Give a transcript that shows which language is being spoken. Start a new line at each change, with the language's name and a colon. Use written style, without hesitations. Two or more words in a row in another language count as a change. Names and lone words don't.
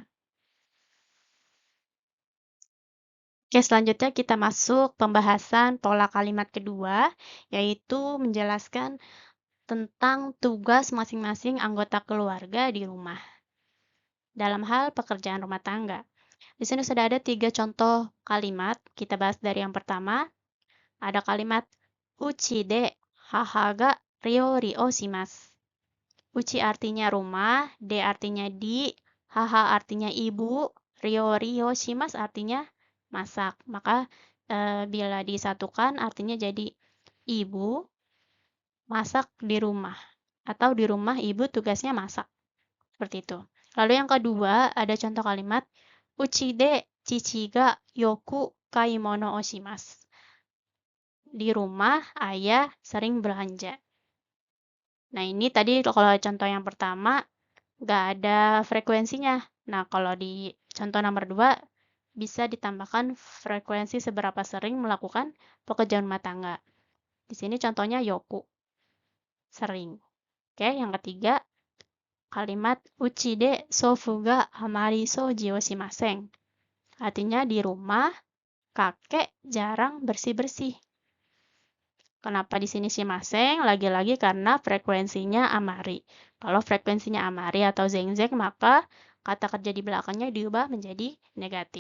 Indonesian: Oke, selanjutnya kita masuk pembahasan pola kalimat kedua, yaitu menjelaskan tentang tugas masing-masing anggota keluarga di rumah dalam hal pekerjaan rumah tangga. Di sini sudah ada 3 contoh kalimat. Kita bahas dari yang pertama. Ada kalimat
Japanese: 家で母が料理をします.
Indonesian: Uchi artinya rumah, de artinya di, haha artinya ibu,
Japanese: 料理をします
Indonesian: artinya masak. Maka bila disatukan artinya jadi ibu masak di rumah. Atau di rumah ibu tugasnya masak. Seperti itu. Lalu yang kedua ada contoh kalimat
Japanese: 家で父がよく買い物をします.
Indonesian: Di rumah ayah sering belanja. Nah ini tadi kalau contoh yang pertama nggak ada frekuensinya. Nah kalau di contoh nomor 2 bisa ditambahkan frekuensi seberapa sering melakukan pekerjaan rumah tangga. Di sini contohnya yoku, sering. Oke, yang ketiga kalimat
Japanese: 家で祖父があまり掃除をしません.
Indonesian: Artinya di rumah kakek jarang bersih-bersih. Kenapa di sini shimasen? Lagi-lagi karena frekuensinya amari. Kalau frekuensinya amari atau zengzeng, maka kata kerja di belakangnya diubah menjadi negatif.